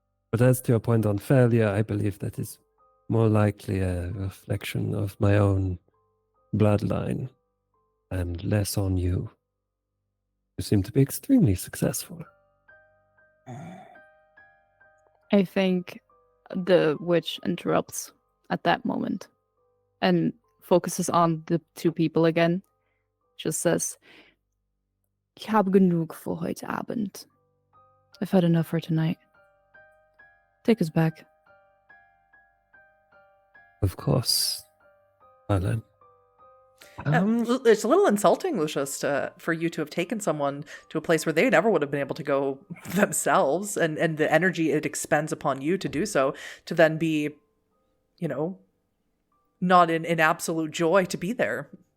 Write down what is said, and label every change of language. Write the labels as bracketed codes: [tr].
[en] But as to your point on failure, I believe that is more likely a reflection of my own bloodline and less on you. You seem to be extremely successful. I think the witch interrupts at that moment and focuses on the two people again. Just says, [de] Ich habe genug für heute Abend. [en] I've had enough for tonight. Take us back. Of course, Alan. It's a little insulting, Lucius, for you to have taken someone to a place where they never would have been able to go themselves, and the energy it expends upon you to do so, to then be, not in absolute joy to be there.